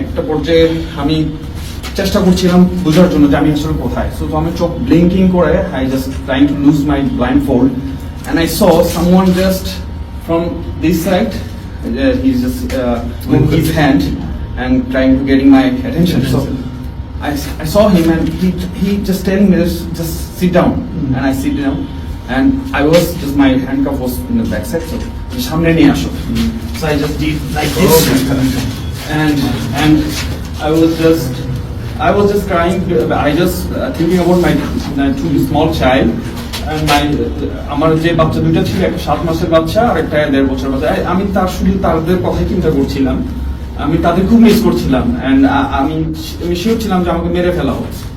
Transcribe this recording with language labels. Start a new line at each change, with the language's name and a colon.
Bangla: একটা পর্যায়ে আমি চেষ্টা করছিলাম বোঝার জন্য যে আমি আসলে কোথায়।
English: so
Bangla: আমি চোখ
English: Blinking করে I just trying to lose my blindfold and I saw someone just from this side, he's just with his hand and trying to getting my attention. So I saw him and he just telling me just sit down, and I sit down and I was just, my handcuff was in the back side, so
Bangla: samne niye asho.
English: So I just did like this and I was just crying. I just thinking about my two small child and my
Bangla: আমার যে বাচ্চা দুইটা ছিল, একটা 7 মাসের বাচ্চা আর একটা 1.5 বছরের বাচ্চা। আমি শুধু তাদের কথাই চিন্তা করছিলাম, আমি তাদের খুব মিস করছিলাম অ্যান্ড আমি শিওর ছিলাম যে আমাকে মেরে ফেলা হবে।